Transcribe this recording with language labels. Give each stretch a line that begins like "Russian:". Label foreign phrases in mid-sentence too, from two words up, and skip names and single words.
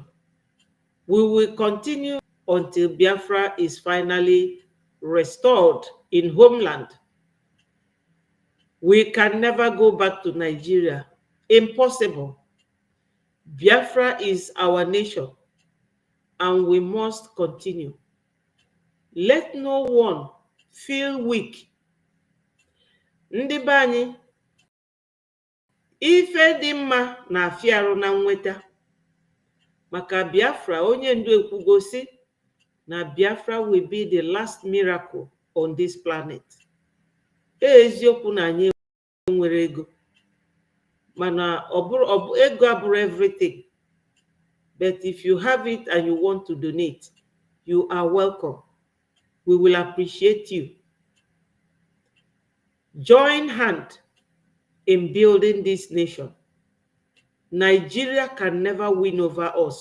English: We will continue until Biafra is finally restored in homeland. We can never go back to Nigeria. Impossible. Biafra is our nation, and we must continue. Let no one feel weak.
Igbo: Ndị be anyị, ife dị mma na afiarụ na nweta. Maka Biafra, onye ndu ekwugosi na
English: Biafra will be the last miracle on this planet.
Igbo: Eziokwu na anyị nwere ego. Mana ego abụrụ everything.
English: But if you have it and you want to donate, you are welcome. We will appreciate you. Join hand in building this nation. Nigeria can never win over us.